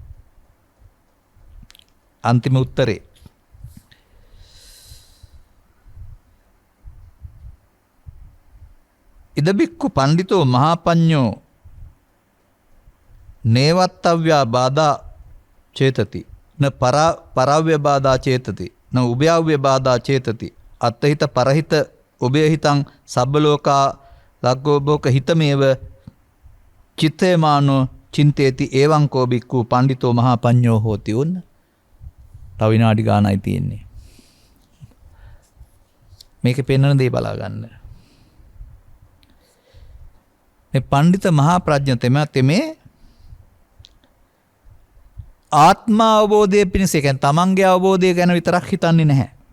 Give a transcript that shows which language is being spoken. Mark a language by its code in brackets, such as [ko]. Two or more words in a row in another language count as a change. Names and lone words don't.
[si] අන්තිම උත්තරේ [pi] ඉදබික්කු පණ්ඩිතෝ මහාපඤ්ඤෝ නේවත්තව්‍යා බාධා චේතති න පරව්‍ය බාධා චේතති න උභයව්‍ය බාධා චේතති අත්තහිත පරහිත උභයහිතං සබ්බලෝකා ලග්ගෝභෝක හිතමේව චිත්තේමානෝ චින්තේති එවං කෝ බික්කු පණ්ඩිතෝ මහාපඤ්ඤෝ හෝති උන්න. [si] තව විනාඩි ගානයි තියෙන්නේ. මේකේ පෙන්වන දේ බලා ගන්න. මේ පණ්ඩිත මහා ප්‍රඥ තෙමේ ආත්ම අවබෝධය පිණිස කියන්නේ තමන්ගේ අවබෝධය ගැන විතරක් හිතන්නේ නැහැ.